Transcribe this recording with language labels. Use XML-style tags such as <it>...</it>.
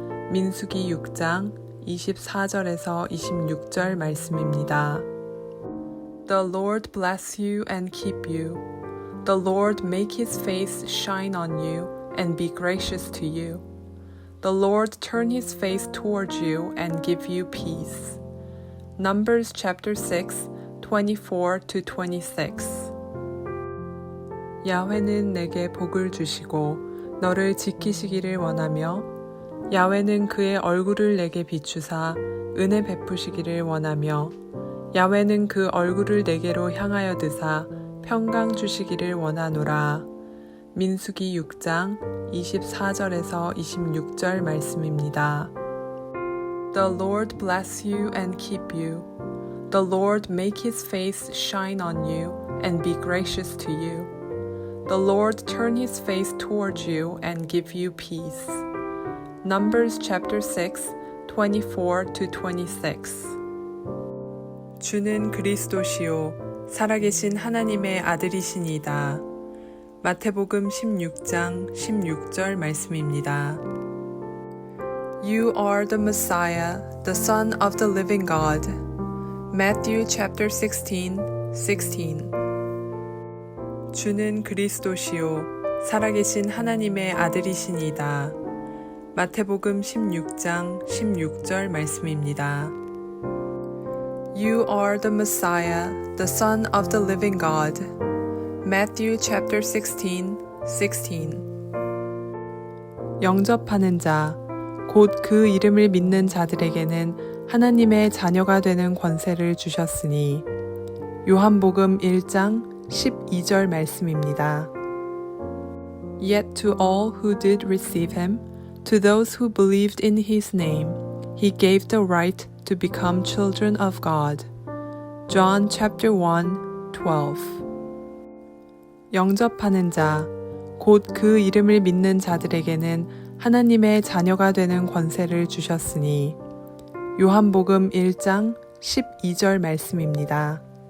<ko>민수기 6장 24절에서 26절 말씀입니다.</ko> <en>The Lord bless you and keep you. The Lord make his face shine on you and be gracious to you. The Lord turn his face towards you and give you peace. Numbers chapter 6, 24-26.</en> <ko>야훼는 내게 복을 주시고 너를 지키시기를 원하며 야훼는 그의 얼굴을 내게 비추사 은혜 베푸시기를 원하며 야훼는 그 얼굴을 내게로 향하여 드사 평강 주시기를 원하노라. 민수기 6장 24절에서 26절 말씀입니다.</ko> <en>The Lord bless you and keep you. The Lord make his face shine on you and be gracious to you. The Lord turn his face towards you and give you peace. Numbers chapter 6, 24-26.</en> <ko>주는 그리스도시요 살아계신 하나님의 아들이시니이다. 마태복음 16장 16절 말씀입니다.</ko> <en>You are the Messiah, the Son of the living God. Matthew chapter 16:16</en> <ko>주는 그리스도시요 살아계신 하나님의 아들이시니이다. 마태복음 16장 16절 말씀입니다.</ko> <en>You are the Messiah, the Son of the living God. Matthew chapter 16:16</en> <ko>영접하는 자, 곧 그 이름을 믿는 자들에게는 하나님의 자녀가 되는 권세를 주셨으니 요한복음 1장 12절 말씀입니다.</ko> <en>Yet to all who did receive him, to those who believed in his name, he gave the right to become children of God. John chapter 1:12</en> <ko>영접하는 자, 곧 그 이름을 믿는 자들에게는 하나님의 자녀가 되는 권세를 주셨으니 요한복음 1장 12절 말씀입니다.</ko>